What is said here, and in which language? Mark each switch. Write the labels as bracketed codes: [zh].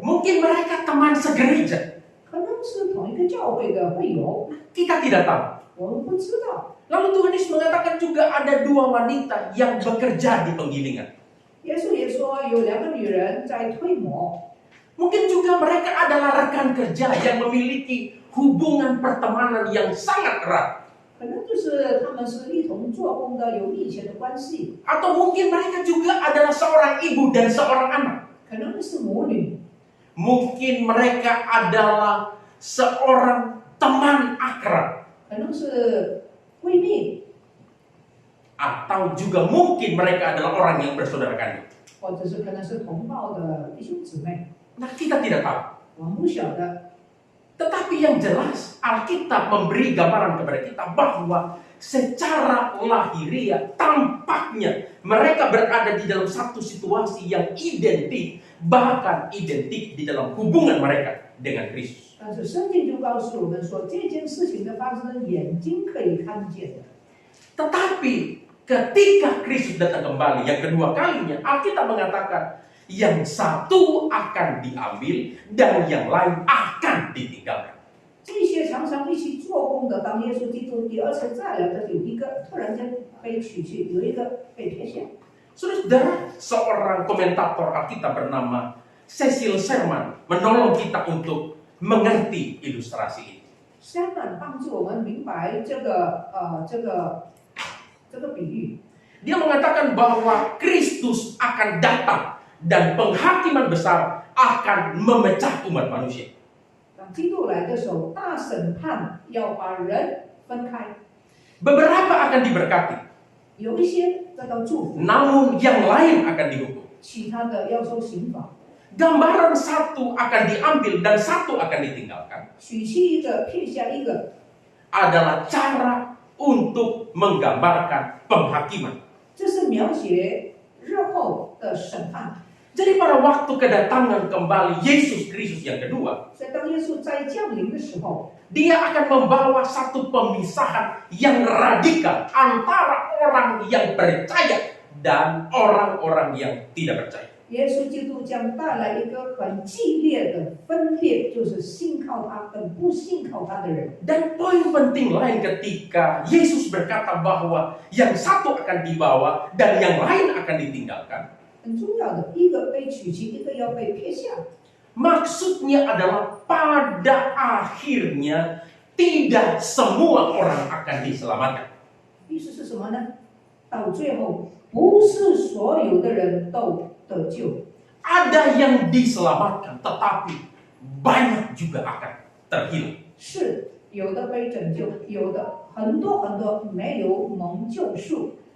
[id] mungkin mereka teman segereja. [zh] 可能是同一个教会的会友， [id] Kita tidak tahu. [zh] 我们不知道。 [id] Lalu Tuhan Yesus mengatakan juga ada dua wanita yang bekerja di penggilingan. [zh] 耶稣也说有两个女人在推磨， [id] Mungkin juga mereka adalah rekan kerja yang memiliki hubungan pertemanan yang sangat erat. [zh] 可能就是他们是一同做工的，有密切的关系， [id] Atau mungkin mereka juga adalah seorang ibu dan seorang anak. [zh] 可能是母女， [id] Mungkin mereka adalah seorang teman akrab. [zh] 可能是闺蜜， [id] Atau juga mungkin mereka adalah orang yang bersaudara kandung. [zh] 或者是可能是同胞的弟兄姊妹， [id] Nah, kita tidak tahu. [zh] 我们不晓得。 [id] Tetapi yang jelas, Alkitab memberi gambaran kepada kita bahwa secara lahiriah tampaknya mereka berada di dalam satu situasi yang identik, bahkan identik di dalam hubungan mereka dengan Kristus. [zh] 但是圣经就告诉我们说，这件事情的发生，眼睛可以看见的。 [id] Tetapi ketika Kristus datang kembali yang kedua kalinya, Alkitab mengatakan yang satu akan diambil dan yang lain akan ditinggalkan. [zh] 这些常常一起做工的，当耶稣基督第二次再来的，有一个突然间被取去，有一个被撇下。 [id] Saudara, seorang komentator Alkitab bernama Cecil Sherman menolong kita untuk mengerti ilustrasi ini. [zh] 相反，帮助我们明白这个比喻。 [id] Dia mengatakan bahwa Kristus akan datang dan penghakiman besar akan memecah umat manusia. [zh] 当基督来的时候，大审判要把人分开， [id] Beberapa akan diberkati, [zh] 有一些得到祝福， [id] namun yang lain akan dihukum. [zh] 其他的要受刑罚。 [id] Gambaran satu akan diambil dan satu akan ditinggalkan [zh] 取去一个，撇下一个， [id] adalah cara untuk menggambarkan penghakiman. [zh] 这是描写日后的审判。 [id] Jadi pada waktu kedatangan kembali Yesus Kristus yang kedua, [zh] 所以当耶稣再降临的时候， [id] Dia akan membawa satu pemisahan yang radikal antara orang yang percaya dan orang-orang yang tidak percaya. [zh] 耶稣基督将带来一个很激烈的分裂，就是信靠他跟不信靠他的人。 [id] Dan poin penting lain ketika Yesus berkata bahwa yang satu akan dibawa dan yang lain akan ditinggalkan. [zh] 很重要的，一个被取去，一个要被撇下。 [id] Maksudnya adalah pada akhirnya tidak semua orang akan diselamatkan. [zh] 意思是什么呢？到最后，不是所有的人都得救， [id] Ada yang diselamatkan, tetapi banyak juga akan terhilang. [zh] 是有的被拯救，有的很多没有蒙救赎。